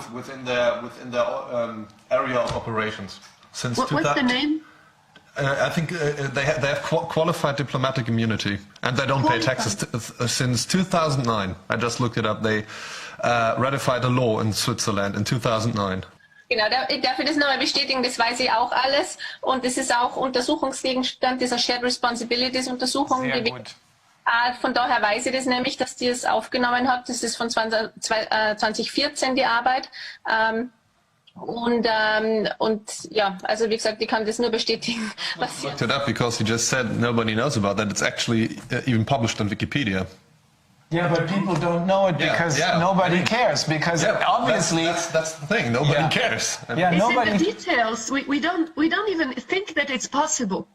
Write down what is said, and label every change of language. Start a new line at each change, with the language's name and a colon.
English: Within their area of operations. Since What's the name? I think they have qualified diplomatic immunity, and they don't pay taxes since 2009. I just looked it up. They ratified a law in Switzerland in 2009.
German: Genau, ich darf das nochmal bestätigen, das weiß ich auch alles. Und das ist auch Untersuchungsgegenstand dieser Shared Responsibilities Untersuchung. Sehr gut. Von daher weiß ich das nämlich, dass die es aufgenommen hat. Das ist von 2014 die Arbeit. Und ja, also wie gesagt, ich kann das nur bestätigen. Was
English: Looked it up because you just said nobody knows about that. It's actually even published on Wikipedia. Yeah, but people don't know it because nobody cares. Because obviously that's the thing. Nobody cares. Yeah, nobody. In the details. We don't even think that it's possible.